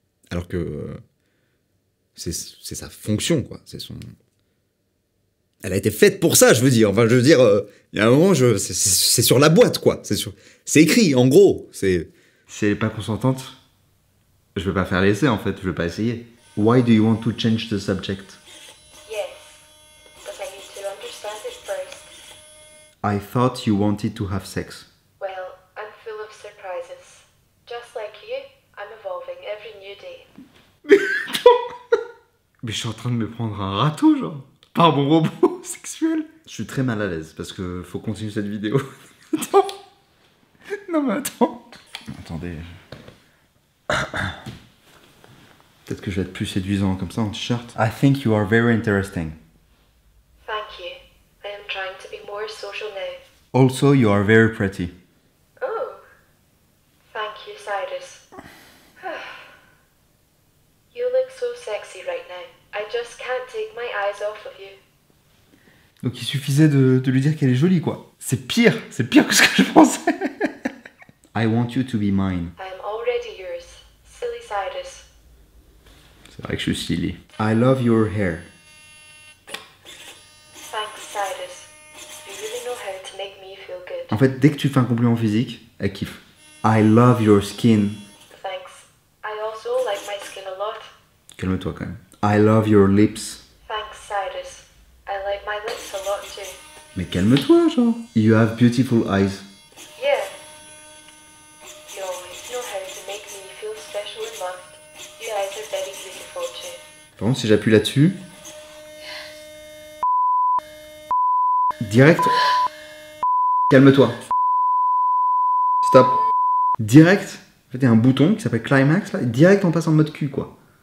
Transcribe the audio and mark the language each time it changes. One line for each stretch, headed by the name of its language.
French: Alors que c'est sa fonction, quoi. C'est son... Elle a été faite pour ça, je veux dire. Enfin, je veux dire, il y a un moment, c'est sur la boîte, quoi. C'est écrit, en gros. C'est... Si elle est pas consentante, je vais pas faire l'essai, en fait. Je vais pas essayer.
English: Why do you want to change the subject? Yes, but I need to understand it first. I thought you wanted to have sex. Well, I'm full of surprises. Just like you, I'm evolving every new day.
French: Mais je suis en train de me prendre un râteau, genre. Par mon robot sexuel. Je suis très mal à l'aise parce que faut continuer cette vidéo. Attends. Non mais attends. Attendez. Peut-être que je vais être plus séduisant comme ça en t-shirt.
English: I think you are very interesting. Thank you. I am trying to be more social now. Also, you are very pretty. Oh, thank you, Cyrus. You look so sexy right now. I just can't take my eyes off of you.
French: Donc il suffisait de lui dire qu'elle est jolie, quoi. C'est pire que ce que je pensais.
English: I want you to be mine. I am already yours, silly Cyrus.
French: C'est vrai que je suis silly.
English: I love your hair. Thanks, Cyrus. You really know how to make me feel good.
French: En fait, dès que tu fais un compliment physique, elle kiffe.
English: I love your skin. Thanks. I also like my skin a lot.
French: Calme-toi quand même.
English: I love your lips. Thanks, Cyrus. I like my lips a lot too.
French: Mais calme-toi, genre.
English: You have beautiful eyes. Yeah. You always know how to make me feel special and loved. You guys are very beautiful too.
French: Par contre, si j'appuie là-dessus... Direct... Calme-toi. Stop. Direct... En fait, il y a un bouton qui s'appelle Climax, là, et direct on passe en mode cul, quoi.